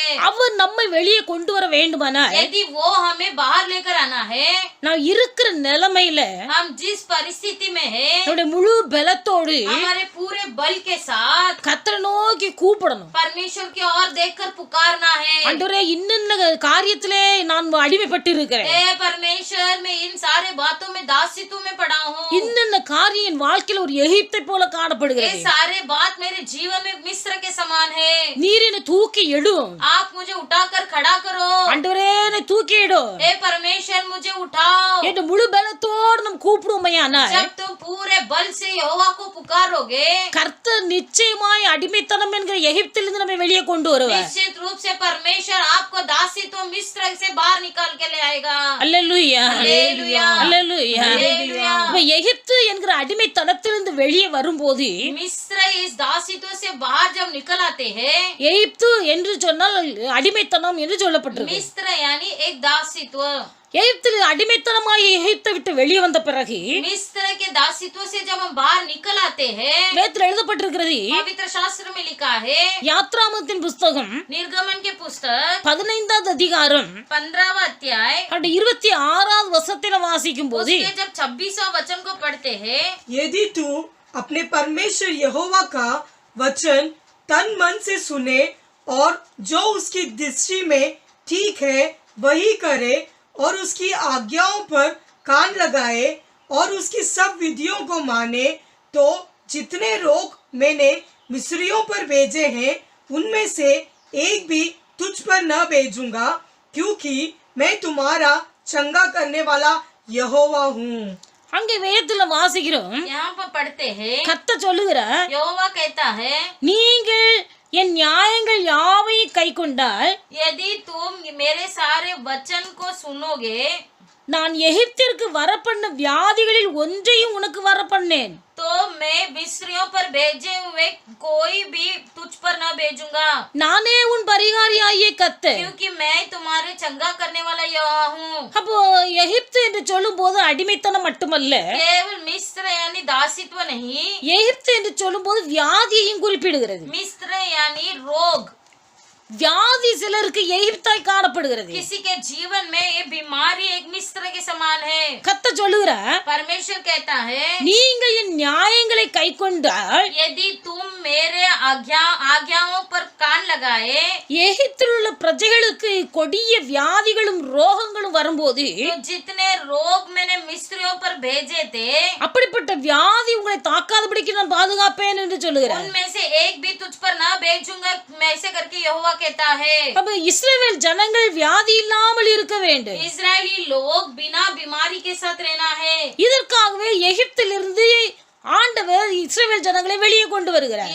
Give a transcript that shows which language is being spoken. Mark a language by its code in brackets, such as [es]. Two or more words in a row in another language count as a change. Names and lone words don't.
[ta] அவர் நம்மை வெளியே கொண்டு வர வேண்டுமானால் [hi] यदि वो हमें बाहर लेकर आना है, [ta] நான் இருக்கிற நிலைமையில [hi] हम जिस परिस्थिति में है, [ta] என்னுடைய முழு பலத்தோடு [hi] हमारे पूरे बल के साथ [ta] கர்த்தரை நோக்கி கூப்பிடணும். [hi] परमेश्वर की ओर देखकर पुकारना है। [ta] ஆண்டவரே, இன்னென்ன காரியத்திலே நான் அடிமைப்பட்டு இருக்கிறேன், [hi] हे परमेश्वर, मैं इन सारे बातों में दासित्व में पड़ा हूँ। [ta] இன்னென்ன காரியம் என் வாழ்க்கையில் ஒரு எகிப்தை போல [hi] ये [ta] காணப்படுகிறது. [hi] सारे बात मेरे जीवन में मिस्र के समान है। [ta] நீர் என்னை தூக்கி எடும். [hi] आप मुझे उठाकर खड़ा करो। [ta] ஆண்டவரே, என்னை தூக்கி எடும். [hi] हे परमेश्वर, मुझे उठाओ। [ta] என்று முழு பலத்தோடு நம் கூப்பிடுவோமையானால் [hi] जब तुम पूरे बल से यहोवा को पुकारोगे, [ta] கர்த்தர் நிச்சயமாய் அடிமைத்தனம் என்கிற எகிப்திலிருந்து நம்மை வெளியே கொண்டு வருவார். [hi] निश्चित रूप से परमेश्वर आपको दासित्व मिस्र से बाहर निकाल के ले आएगा। [ta] அல்லேலூயா, அல்லேலூயா, அல்லேலூயா. அல்லேலூயா। இப்ப எகிப்து என்கிற அடிமைத்தனத்திலிருந்து வெளியே வரும்போது [hi] मिस्र इस दासित्व से बाहर जब निकल आते हैं, [ta] எகிப்து என்று சொன்னால் அடிமைத்தனம் என்று சொல்லப்பட்டிருக்கு. [hi] मिस्र यानी एक दासित्व। [ta] எகிப்தில் அடிமைத்தனமாய் எகிப்தை விட்டு வெளியே வந்த பிறகு [hi] मिस्र के दासित्व से जब हम बाहर निकल आते हैं, [ta] வேதத்தில் எழுதப்பட்டிருக்கிறது. [hi] पवित्र शास्त्र में लिखा है, [ta] யாத்ராமத்தின் புஸ்தகம் [hi] निर्गमन के पुस्तक [ta] 15வது அதிகாரம் [hi] 15वां अध्याय [ta] 26வது வசனத்தில் வாசிக்கும் போது [hi] उसके जब 26वां वचन को पढ़ते हैं, यदि तू अपने परमेश्वर यहोवा का वचन तन मन से सुने और जो उसकी दृष्टि में ठीक है वही करे और उसकी आज्ञाओं पर कान लगाए और उसकी सब विधियों को माने, तो जितने रोग मैंने मिस्रियों पर भेजे हैं उनमें से एक भी तुझ पर न भेजूंगा, क्योंकि मैं तुम्हारा चंगा करने वाला यहोवा हूँ। [ta] அங்கே வேதத்துல வாசிக்கிறோம். [hi] यहाँ पर पढ़ते हैं, [ta] கர்த்தர் சொல்லுகிறார், [hi] यहोवा कहता है, [ta] நீங்கள் என் நியாயங்கள் யாவையும் கைக்கொண்டால் [hi] यदि तुम मेरे सारे वचन को सुनोगे [ta] நான் எகிப்திற்கு வரப்பண்ண வியாதிகளில் ஒன்றையும் உனக்கு வரப்பண்ணேன். [hi] तो मैं मिस्रियों पर भेजे हुए कोई भी तुझ पर न भेजूंगा, [ta] நானே உன் பரிகாரியாகிய கர்த்தர். [hi] क्योंकि मैं तुम्हारे चंगा करने वाला यहोवा हूँ। [ta] அப்போ எகிப்து என்று சொல்லும் போது அடிமைத்தனம் மட்டுமல்ல, [hi] केवल मिस्र यानी दासित्व नहीं, [ta] எகிப்து என்று சொல்லும் போது வியாதியையும் குறிப்பிடுகிறது. [hi] मिस्र यानी रोग। [ta] வியாதி சிலருக்கு எகிப்தாய் காணப்படுகிறது. [hi] किसी के जीवन में ये बीमारी एक मिस्र के समान है। [ta] கர்த்தர் சொல்லுகிறார், [hi] परमेश्वर कहता है, [ta] நீங்கள் என் நியாயங்களை கைக்கொண்டால் [hi] यदि तुम मेरे आज्ञाओं पर कान लगाए, [ta] எகிப்தில் உள்ள பிரஜைகளுக்கு கொடிய வியாதிகளும் ரோகங்களும் வரும்போது [hi] तो जितने रोग मैंने मिस्रियों पर भेजे थे [ta] அப்படிப்பட்ட வியாதி உங்களை தாக்காதபடிக்கு நான் பாதுகாப்பேன் என்று சொல்லுகிறார். [hi] उनमें से एक भी तुझ पर ना भेजूंगा, मैं ऐसे करके यहोवा कहता है। [ta] அப்ப இஸ்ரவேல் ஜனங்கள் வியாதி இல்லாமல் இருக்க வேண்டும். [hi] इस्राएली लोग बिना बीमारी के साथ रहना है। [ta] இதற்காகவே எகிப்திலிருந்து ஆண்டவர் இஸ்ரவேல் ஜனங்களை வெளியே கொண்டு வருகிறார்.